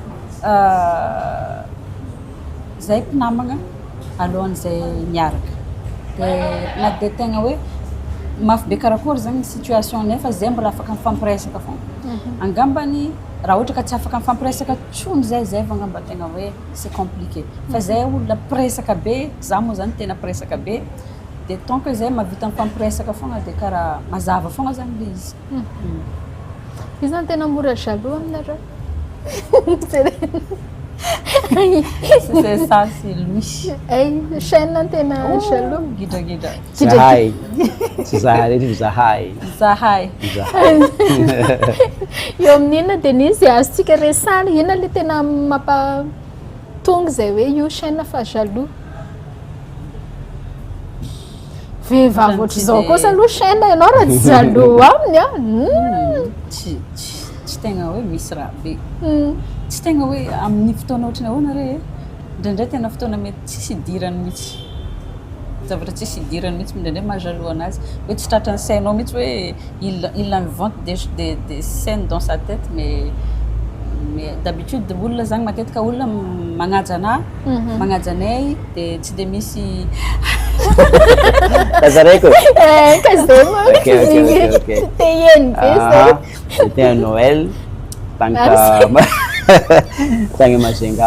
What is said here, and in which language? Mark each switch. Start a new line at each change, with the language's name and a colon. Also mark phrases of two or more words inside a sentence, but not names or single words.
Malagasy: zay mpinamagna alohan'izay miaraka na dia tegna hoe mafy be karakory zany ny situation nefa zay mbola afaka mifampiresaka fogna angambany raha ohatra ka tsy afaka mifampiresaka tsony zay fa angamba tegna hoe
French: c'est compliqué
Malagasy: fa zay olona piresaka be za moa zany tena piresaka be dia
French: tant que
Malagasy: zay mahavita mifampiresaka fogna dia karaha mazava fogna zany le izy izy zany tena mora jaloux aminareo
French: C'est ça, c'est lui.
Malagasy: Chaîne tena jaloux. Gidra. Zahay. Tsy zahay rehetra zahay. Zahay. Zahay. Eo amin'inona Denise azontsika resana inona le tena mampatonga zay hoe io chaîne fa jaloux. Vehivavy ohatr'izao kosa aloha chaîne ianao raha tsy jaloux aminy a. Tsy tegna hoe misy raha be. Tsy tegna hoe amin'ny fotoana ohatrany ahoana re indraindray tena fotoana mety tsisy idirany mihitsy. Zavatra tsisy idirany mihitsy indraindray mahajaloux anazy hoe tsy tratran'ny sainao mihitsy hoe
French: il invente des scènes dans sa tête mais d'habitude
Malagasy: olona zany matetika olona magnaja anay dia tsy dia misy Kazareko. Kazema. Ok. TN
French: Ah, c'était un Noël.
Malagasy: Tagny Majunga.